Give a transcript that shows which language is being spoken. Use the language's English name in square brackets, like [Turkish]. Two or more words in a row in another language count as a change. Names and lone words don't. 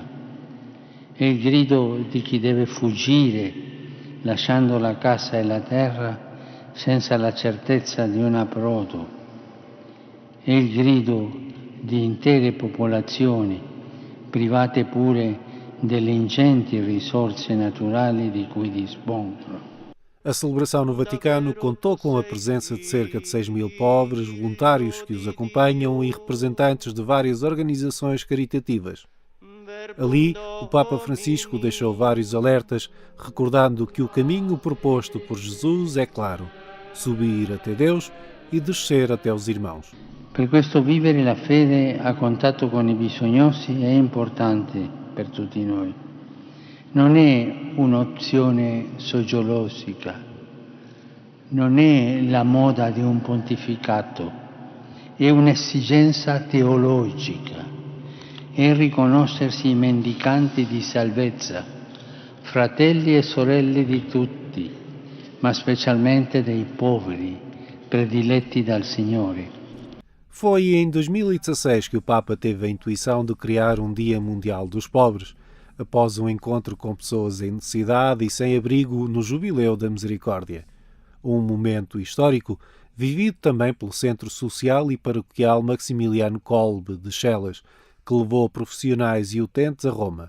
[Italian] È il grido di chi deve fuggire, lasciando la casa e la terra senza la certezza di un approdo. È il grido di intere popolazioni, private pure delle ingenti risorse naturali di cui dispongono. [Portuguese] A celebração no Vaticano contou com a presença de cerca de 6.000 pobres, voluntários que os acompanham e representantes de várias organizações caritativas. Ali, o Papa Francisco deixou vários alertas, recordando que o caminho proposto por Jesus é claro: subir até Deus e descer até os irmãos. [Italian] Per questo vivere la fede a contatto con i bisognosi è importante per tutti noi. Non è un'opzione sociologica, non è la moda di un pontificato, è un'esigenza teologica, è riconoscersi mendicanti di salvezza, fratelli e sorelle di tutti, ma specialmente dei poveri, prediletti dal Signore. [Portuguese] Foi em 2016 que o Papa teve a intuição de criar um Dia Mundial dos Pobres, após um encontro com pessoas em necessidade e sem abrigo no Jubileu da Misericórdia. Um momento histórico vivido também pelo Centro Social e Paroquial Maximiliano Kolbe de Chelas, que levou profissionais e utentes a Roma.